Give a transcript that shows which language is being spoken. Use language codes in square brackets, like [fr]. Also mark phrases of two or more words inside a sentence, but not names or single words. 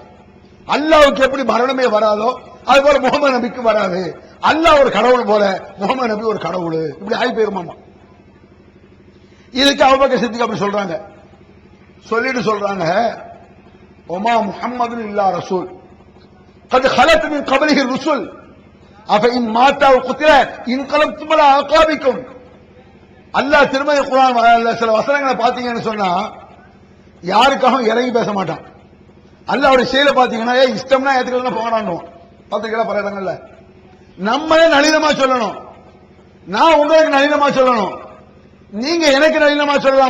[ta] அல்லாஹ்வுக்கு எப்படி மரணமே வராதோ அது போல முகமது நபிக்கு வராது. அல்லாஹ் ஒரு கடவுள் போல முகமது நபி ஒரு கடவுள், இப்படி ஆகி போயிருமாமா. இதுக்கு அபூபக்கர் சித்திக் அப்படி சொல்றாங்க. சொல்லிட்டு சொல்றாங்க, [ar] وما محمد إلا رسول قد خلت من قبله الرسل افإن مات أو قتل انقلبتم على أعقابكم. [ta] அல்லாஹ் திருமறை குர்ஆன் சில வசனங்களை பாத்தீங்கன்னு சொன்னா யாருக்காகவும் இறங்கி பேச மாட்டான். அல்லாஹ்வுடைய செயலை பாத்தீங்கன்னா இஷ்டம்னா ஏத்துக்கலாம் போகணும். பாத்தீங்களா பல இடங்கள்ல நம்மளே நளினமா சொல்லணும், நான் உங்களுக்கு நளினமா சொல்லணும், நீங்க எனக்கு நளினமா சொல்லலாம்.